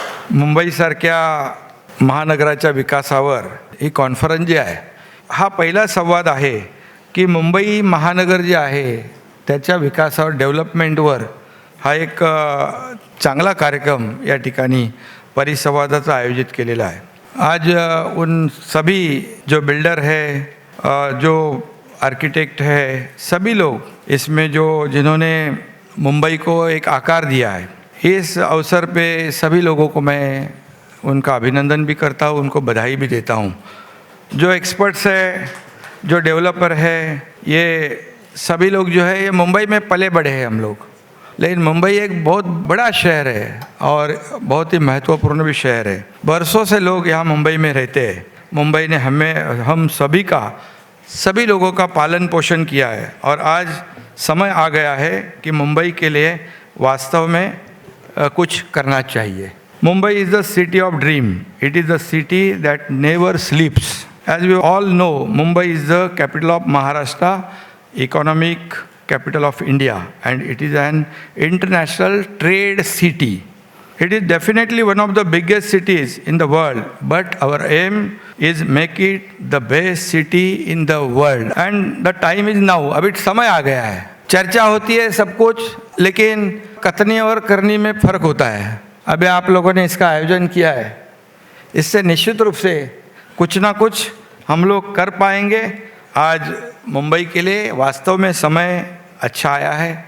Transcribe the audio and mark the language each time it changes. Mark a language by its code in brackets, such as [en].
[mr] मुंबईसारख्या महानगराच्या विकासावर ही कॉन्फरन्स जी आहे हा पहिला संवाद आहे की मुंबई महानगर जे आहे त्याच्या विकासावर डेव्हलपमेंटवर हा एक चांगला कार्यक्रम या ठिकाणी परिसंवादाचा आयोजित केलेला आहे। [hi] आज उन सभी जो बिल्डर है, जो आर्किटेक्ट है, सभी लोग इसमें जो जिन्होंने मुंबई को एक आकार दिया है, इस अवसर पे सभी लोगों को मैं उनका अभिनंदन भी करता हूँ, उनको बधाई भी देता हूँ। जो एक्सपर्ट्स है, जो डेवलपर है, ये सभी लोग जो है ये मुंबई में पले बढ़े हैं हम लोग, लेकिन मुंबई एक बहुत बड़ा शहर है और बहुत ही महत्वपूर्ण भी शहर है। बरसों से लोग यहाँ मुंबई में रहते हैं। मुंबई ने हम सभी लोगों का पालन पोषण किया है और आज समय आ गया है कि मुंबई के लिए वास्तव में कुछ करना चाहिए। [en] Mumbai is the city of dream, it is the city that never sleeps. As we all know, Mumbai is the capital of Maharashtra, economic capital of India, and it is an international trade city. It is definitely one of the biggest cities in the world, but our aim is make it the best city in the world, and the time is now. [hi] अब इस समय आ गया है। चर्चा होती है सब कुछ, लेकिन कथनी और करनी में फर्क होता है। अभी आप लोगों ने इसका आयोजन किया है, इससे निश्चित रूप से कुछ ना कुछ हम लोग कर पाएंगे। आज मुंबई के लिए वास्तव में समय अच्छा आया है।